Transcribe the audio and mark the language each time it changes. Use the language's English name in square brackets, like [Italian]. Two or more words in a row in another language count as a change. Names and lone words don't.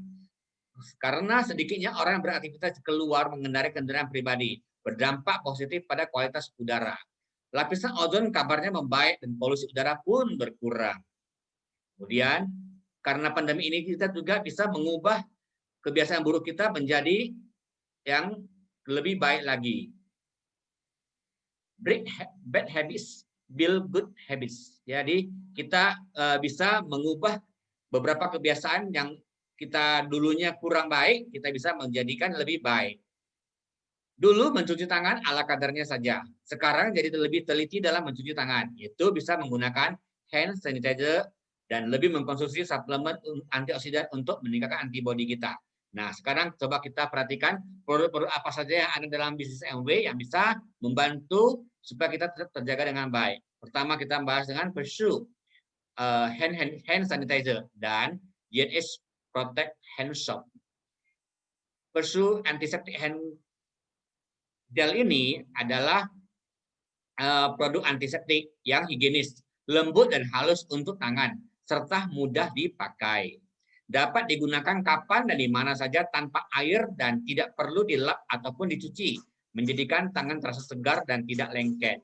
[Indonesian] Karena sedikitnya orang yang beraktivitas keluar mengendarai kendaraan pribadi, berdampak positif pada kualitas udara. Lapisan ozon kabarnya membaik dan polusi udara pun berkurang. Kemudian, karena pandemi ini kita juga bisa mengubah kebiasaan buruk kita menjadi yang lebih baik lagi. [English] Break bad habits, build good habits. [Indonesian] Jadi kita bisa mengubah beberapa kebiasaan yang kita dulunya kurang baik, kita bisa menjadikan lebih baik. Dulu mencuci tangan ala kadarnya saja. Sekarang jadi lebih teliti dalam mencuci tangan. Itu bisa menggunakan [English] hand sanitizer [Indonesian] dan lebih mengkonsumsi suplemen antioksidan untuk meningkatkan antibodi kita. Nah, sekarang coba kita perhatikan produk-produk apa saja yang ada dalam bisnis MW yang bisa membantu supaya kita tetap terjaga dengan baik. Pertama kita bahas dengan Pursue [English] hand sanitizer [Indonesian] dan GNH Protect Hand Soap. Pursue [English] antiseptic hand gel [Indonesian] ini adalah produk antiseptik yang higienis, lembut dan halus untuk tangan, serta mudah dipakai. Dapat digunakan kapan dan di mana saja tanpa air dan tidak perlu dilap ataupun dicuci, menjadikan tangan terasa segar dan tidak lengket.